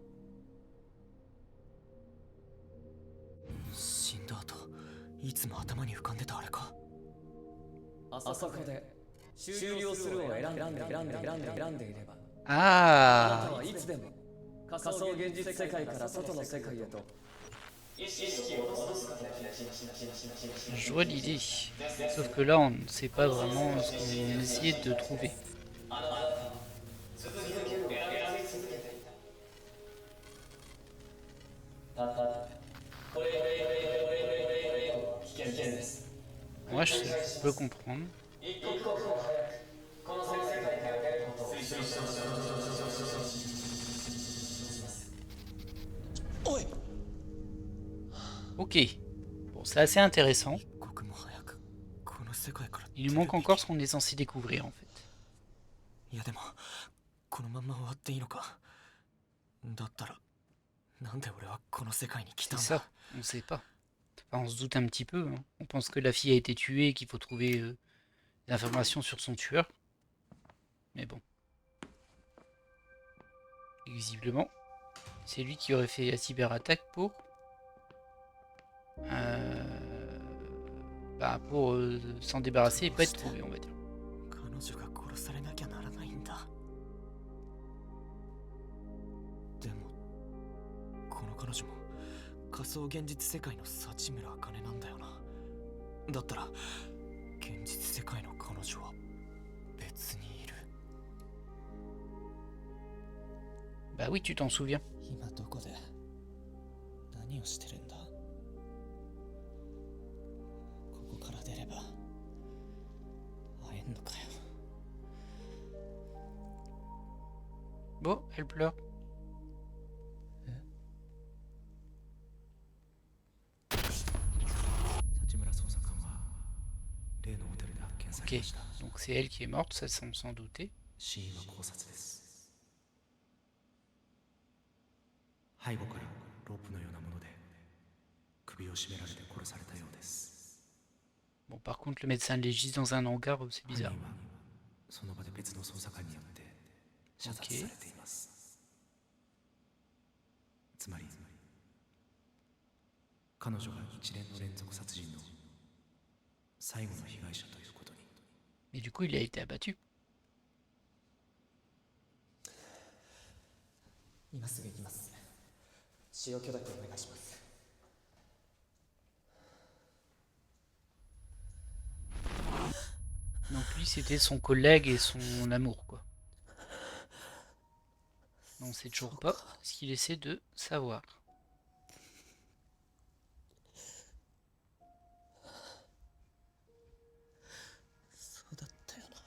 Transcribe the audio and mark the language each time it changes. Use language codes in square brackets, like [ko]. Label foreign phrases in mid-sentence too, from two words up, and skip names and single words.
[ja] 死んだ後いつも頭に浮かんでたあれか。あそこで終了するを選んでいれば、あなた [fr] Ah, [ja] はいつでも仮想現実世界から外の世界へと意識を戻すことができます。 [fr] je vois l'idée. Sauf que là, on ne sait pas vraiment ce qu'on essayait de trouver. [ja] 続ける選び続けていた。これ危険です。 [fr] Moi, je peux comprendre. [ja] 一刻も早くこの世界から出ることを推奨します。おい。 [fr] Ok. Bon, c'est assez intéressant. [ja] 一刻も早くこの世界から。 [fr] Il nous manque encore ce qu'on est censé découvrir, en fait. [ja] いやでもこのまんま終わっていいのか。だったらなんで俺はこの世界に来た [fr] C'est [ja] んだ。 [fr] ça, on ne sait pas. Enfin, on se doute un petit peu. Hein. On pense que la fille a été tuée et qu'il faut trouver des informations sur son tueur. Mais bon. Et visiblement, c'est lui qui aurait fait la cyberattaque pour... pour s'en débarrasser et pas être trouvé, on va dire. [ja] 彼女が殺されなきゃならないんだ。でもこの彼女も仮想現実世界の幸村茜なんだよな。だったら現実世界の彼女は別にいる。 [fr] Bah oui, tu t'en souviens. [ja] 今どこで何をしてるんだ？ここから出れば会えんのかよ。 [fr] Bon, elle pleure. [ja] 幸村捜査官は例のホテルで発見され [fr] Ok, [ja] ました。 [fr] donc c'est elle qui est morte, ça semble s'en douter. [ja] 死因は絞殺です。背後からロープのようなもので首を絞められて殺されたようです。 [fr] Bon, par contre, le médecin légiste dans un hangar, c'est [ja] 犯人 [fr] bizarre. [ja] はその場で別の捜査官によって射殺されています。つまり彼女が一連の連続殺人の最後の被害者ということに。 [fr] Mais du coup, il a été abattu. [ja] 今すぐ行きます。使用許諾お願いします。 [fr] Donc lui, c'était son collègue et son amour, quoi. On sait toujours pas ce qu'il essaie de savoir. [ja] そうだったよ